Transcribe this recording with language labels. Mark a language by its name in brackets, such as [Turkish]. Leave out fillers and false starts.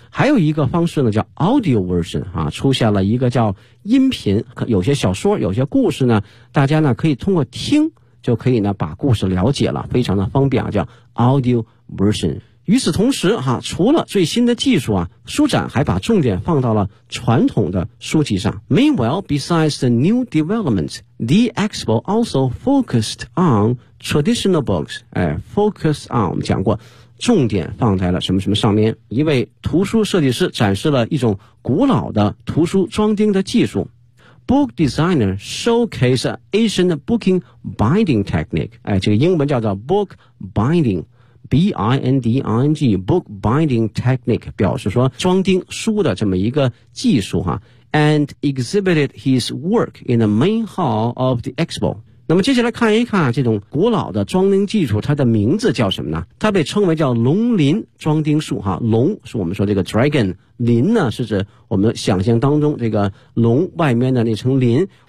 [Chinese] 还有一个方式呢，叫 audio version 啊，出现了一个叫音频，有些小说有些故事呢，大家呢可以通过听就可以呢把故事了解了，非常的方便啊，叫 audio version。与此同时哈，除了最新的技术啊，书展还把重点放到了传统的书籍上。 [English] Meanwhile, besides the new development, the expo also focused on traditional books. [Chinese] 哎 ，focus on 我们讲过，重点放在了什么什么上面。一位图书设计师展示了一种古老的图书装订的技术。 [English] Book designer showcased an ancient booking binding technique. [Chinese] 哎，这个英文叫做 book binding. B-I-N-D-I-N-G [English] Book Binding Technique [Chinese] 表示说装订书的这么一个技术哈 [English] And exhibited his work in the main hall of the expo [Chinese] 那么接下来看一看这种古老的装订技术它的名字叫什么呢它被称为叫龙鳞装订术哈龙是我们说这个 dragon 鳞呢是指我们想象当中这个龙外面的那层鳞